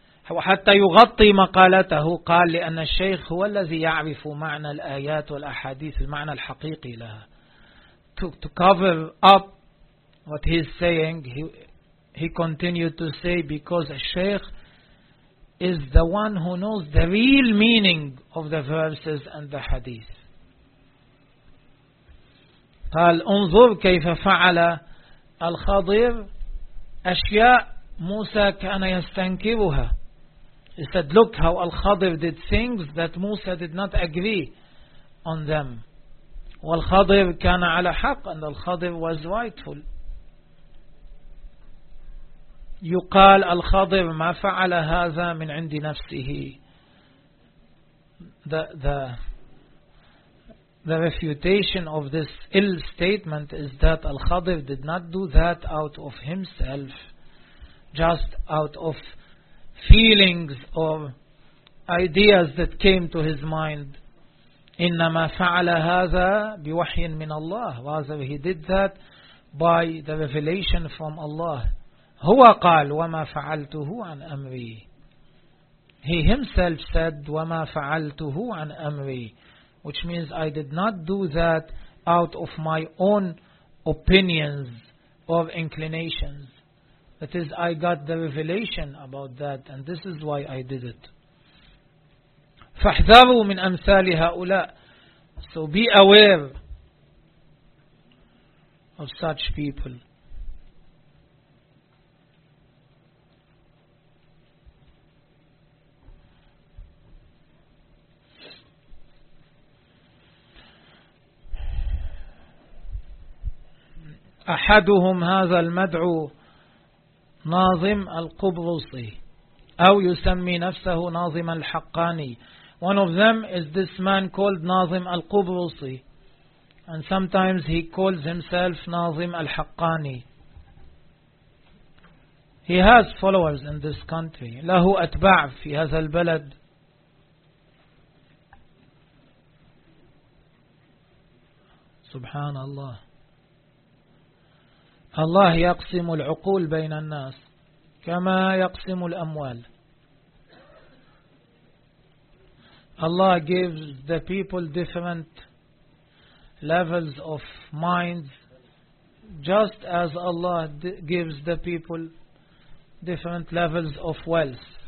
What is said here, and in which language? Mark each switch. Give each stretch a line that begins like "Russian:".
Arabic: وحتى يغطي مقالته قال لأن الشيخ هو الذي يعرف معنى الآيات والأحاديث المعنى الحقيقي لها.
English: To cover up what he's saying, he continued to say, because a sheikh is the one who knows the real meaning of the verses and the hadith.
Arabic: قال انظر كيف فعل الخضر أشياء موسى كان يستنكرها.
English: He said, look how al-Khadir did things that Musa did not agree on them.
Arabic: Wal-Khadir kana ala haq,
English: and al-Khadir was rightful.
Arabic: Yuqal al-Khadir ma fa'ala hadha min indi nafsihi.
English: The refutation of this ill statement is that al-Khadir did not do that out of himself, just out of feelings or ideas that came to his mind.
Arabic: إنما فعل هذا بوحي من الله.
English: Rather, he did that by the revelation from Allah.
Arabic: هو قال وما فعلته عن أمري.
English: He himself said
Arabic: وما فعلته عن أمري,
English: which means I did not do that out of my own opinions or inclinations. That is, I got the revelation about that, and this is why I did it.
Arabic: فاحذروا من أمثال هؤلاء.
English: So be aware of such people.
Arabic: أحدهم هذا المدعو ناظم القبرصي أو يسمي نفسه ناظم الحقاني.
English: One of them is this man called ناظم القبرصي, and sometimes he calls himself ناظم الحقاني. He has followers in this country.
Arabic: له أتباع في هذا البلد. سبحان الله. الله يقسم العقول بين الناس كما يقسم الأموال.
English: Allah gives the people different levels of minds, just as Allah gives the people different levels of wealth.